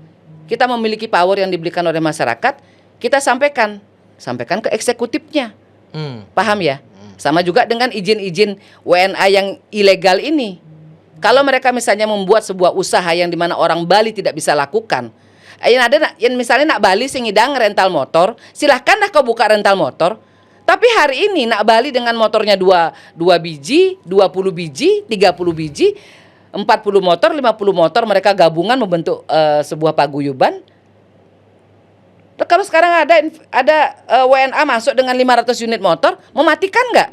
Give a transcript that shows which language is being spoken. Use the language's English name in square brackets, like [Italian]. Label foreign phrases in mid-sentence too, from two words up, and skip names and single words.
[Indonesian] Kita memiliki power yang diberikan oleh masyarakat, kita sampaikan ke eksekutifnya. Paham ya? Sama juga dengan izin-izin WNA yang ilegal ini. Kalau mereka misalnya membuat sebuah usaha yang dimana orang Bali tidak bisa lakukan, yang misalnya [Balinese] nak Bali sing ngidang rental motor, [Indonesian] silahkanlah kau buka rental motor. Tapi hari ini nak Bali dengan motornya 2 biji, 20 biji, 30 biji, 40 motor, 50 motor, mereka gabungan membentuk sebuah paguyuban. Kalau sekarang ada WNA masuk dengan 500 unit motor, mematikan nggak?